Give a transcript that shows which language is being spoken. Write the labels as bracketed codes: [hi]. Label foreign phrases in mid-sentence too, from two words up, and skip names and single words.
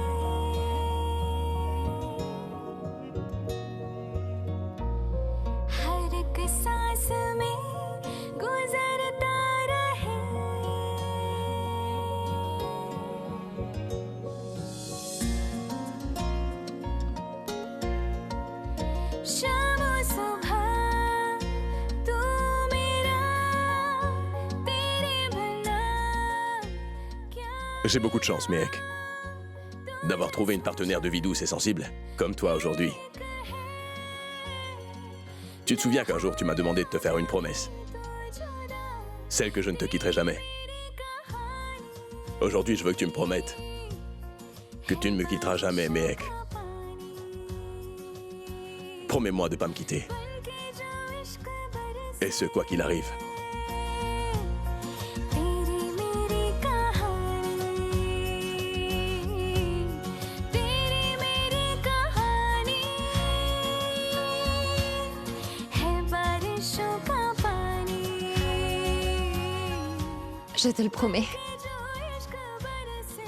[hi] हर एक सांस में गुजरता रहे शाम सुबह तू मेरा तेरे बिना [fr] J'ai beaucoup de chance, Mehek. D'avoir trouvé une partenaire de vie douce et sensible, comme toi aujourd'hui. Tu te souviens qu'un jour tu m'as demandé de te faire une promesse? Celle que je ne te quitterai jamais. Aujourd'hui, je veux que tu me promettes que tu ne me quitteras jamais, Mehek. Promets-moi de ne pas me quitter. Et ce, quoi qu'il arrive. [hi] तेरी मेरी कहानी तेरी मेरी कहानी है बारिशों का पानी [fr] Je te le promets, [hi] जो इश्क बरसे